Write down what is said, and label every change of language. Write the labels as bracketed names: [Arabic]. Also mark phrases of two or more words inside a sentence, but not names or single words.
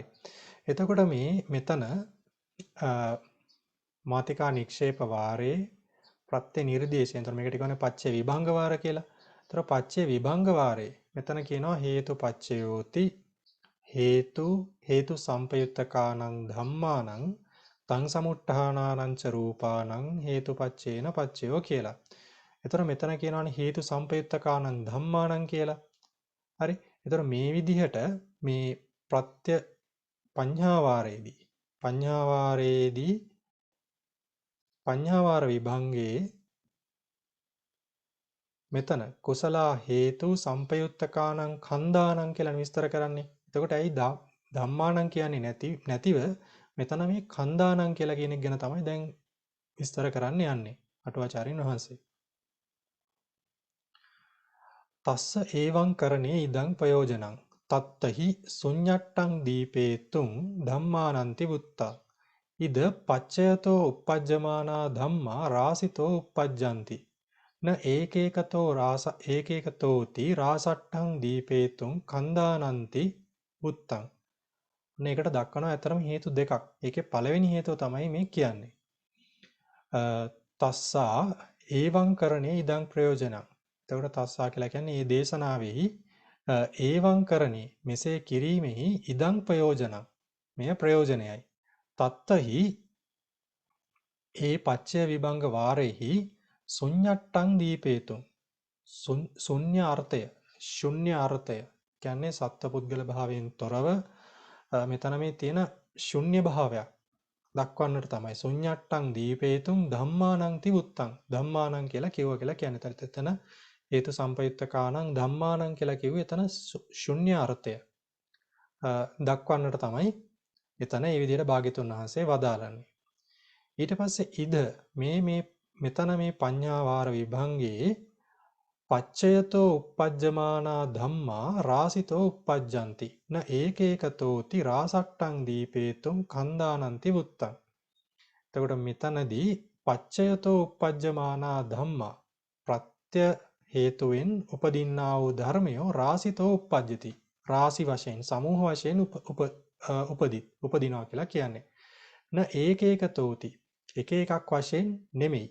[Sinhala] එතකොට මෙතන මාතිකා නික්ෂේප වාරේ ප්‍රත්‍ය නිර්දේශයෙන්. එතන මේකට කියන්නේ පච්චේ විභංග වාර කියලා. එතන පච්චේ විභංග වාරේ මෙතන කියනවා [Pali] හේතු පච්චයෝති හේතු සම්පයුත්තකානං ධම්මානං තං සමුට්ඨානානං ච රූපානං හේතුපච්චේන පච්චයෝ කියලා. [Sinhala] එතන මෙතන කියනවානේ [Pali] හේතු සම්පයුත්තකානං ධම්මානං [Sinhala] කියලා. හරි. එතන මේ විදිහට මේ ප්‍රත්‍ය පඤ්ඤාවාර විභංගේ මෙතන [Pali] කුසලා හේතු සම්පයුත්තකානං කන්දානං [Sinhala] කියලා විස්තර කරන්නේ. එතකොට ඇයි ධම්මානං කියන්නේ නැතිව මෙතන මේ කන්දානං කියලා කියන එක ගැන තමයි දැන් විස්තර කරන්න යන්නේ අටුවාචාර්යන් වහන්සේ. [Pali] තස්ස ඒවං කරණේ ඉදං ප්‍රයෝජනං තත්තහි ශුඤ්ඤට්ටං දීපේතුං ධම්මානන්ති බුත්තා ඉද පච්චයතෝ uppajjamana ධම්මා රාසිතෝ uppajjanti න ඒකේකතෝති රාසට්ඨං දීපේතුං කන්දානන්ති බුත්තං. [Sinhala] මේකට දක්වනවා ඇතරම හේතු දෙකක්. ඒකේ පළවෙනි හේතුව තමයි මේ කියන්නේ. [Pali] තස්සා ඒවං කරණේ ඉදං ප්‍රයෝජනං. [Sinhala] එතකොට තස්සා කියලා කියන්නේ මේ දේශනාවෙහි [Pali] ඒවං කරණේ [Sinhala] මෙසේ කිරීමෙහි [Pali] ඉදං ප්‍රයෝජනං [Sinhala] මෙය ප්‍රයෝජනයයි. තත්තහි ඒ පච්චය විභංග වාරෙහි [Pali] ශුඤ්ඤට්ටං දීපේතුං [Sinhala] ශුන්‍ය අර්ථය කියන්නේ සත්පුද්ගල භාවයෙන් තොරව මෙතන මේ තියෙන ශුන්‍ය භාවයක් දක්වන්නට තමයි [Pali] ශුඤ්ඤට්ටං දීපේතුං ධම්මානං තිවුත්තං ධම්මානං [Sinhala] කියලා කියන්නේ. එතන [Pali] හේතු සම්පයුත්තකානං ධම්මානං [Sinhala] කියලා කිව්වේ එතන ශුන්‍ය අර්ථය දක්වන්නට තමයි එතන මේ විදිහට භාග්‍යතුන් වහන්සේ වදාළන්නේ. ඊට පස්සේ මෙතන මේ පඤ්ඤාවාර විභංගේ [Pali] පච්චයතෝ uppajjamana ධම්මා රාසිතෝ uppajjanti න ඒකේකතෝති රාසට්ටං දීපේතුං කන්දානන්ති බුත්තං. [Sinhala] එතකොට මෙතනදී [Pali] පච්චයතෝ uppajjamana ධම්මා [Sinhala] ප්‍රත්‍ය හේතුවෙන් උපදින්නා වූ ධර්මයෝ [Pali] රාසිතෝ uppajjati [Sinhala] රාසි වශයෙන් සමූහ වශයෙන් උපදිනවා කියලා කියන්නේ. [Pali] න ඒකේකතෝති [Sinhala] එක එකක් වශයෙන් නෙමෙයි.